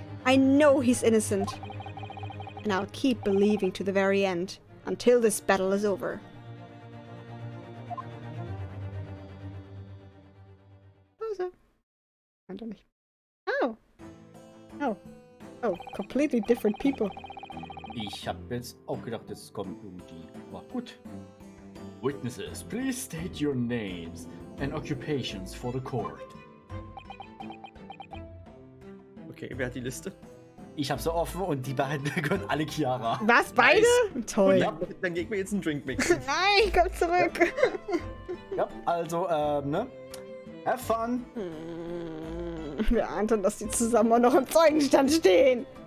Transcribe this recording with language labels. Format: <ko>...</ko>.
<en>I know he's innocent. And I'll keep believing to the very end, until this battle is over.</en> <de>Pause. Nein, doch nicht. Oh. Oh.</de> <en>Oh, completely different people.</en> <de>Ich hab jetzt auch gedacht, jetzt kommen irgendwie. Aber gut.</de> <en>Witnesses, please state your names and occupations for the court.</en> <de>Okay, wer hat die Liste? Ich hab sie offen und die beiden gehören alle Chiara. Was, beide? Toll. Ja, dann gib mir jetzt einen Drink mixen. Nein, komm zurück. Ja, also, ne?</de> <en>Have fun.</en> <de>Wir ahnten, dass die zusammen auch noch im Zeugenstand stehen.</de>